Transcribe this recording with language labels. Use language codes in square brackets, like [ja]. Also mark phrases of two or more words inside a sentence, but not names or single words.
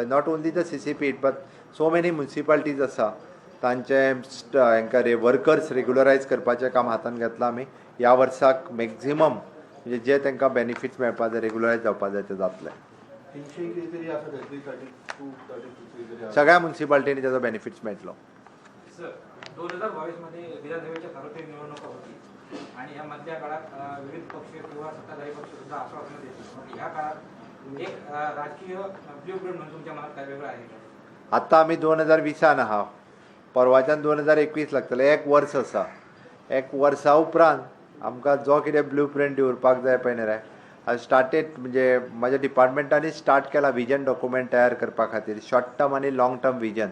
[en] Not only the CCP but so many municipalities [kok] आसा तांचे हांकां वर्कर्स रेग्युलरायज करपाचें काम हातान घेतलां आमी. ह्या वर्साक मॅक्झिमम म्हणजे जे तांकां बेनिफिट्स मेळपा जाय, रेग्युलरायज जावपा जाय, ते जातले. सगळ्या म्युनिसिपालिटींनी त्याचा बेनिफिट्स मेळटलो. [mr] 2022 मध्ये विधानसभेच्या सार्वत्रिक निवडणुका होती आणि या मधल्या काळात विविध पक्ष किंवा सत्ताधारी पक्ष सुद्धा आश्वासनं देतात. या काळात एक राजकीय ब्ल्यूप्रिंट म्हणून तुमच्या मनात काय वेगळं आहे? [kok] आतां आमी 2020 आहा, परवाच्यान 2021 लागतले. एक वर्स आसा. एक वर्सा उपरांत आमकां जो कितें ब्ल्यूप्रिंट दिवपाक जाय पळय न्ही रे, हांव स्टार्टेड म्हणजे म्हाज्या डिपार्टमेंटांनी स्टार्ट केला [en] vision document [kok] तयार करपा खातीर, [en] short term [kok] आनी [en] long term vision.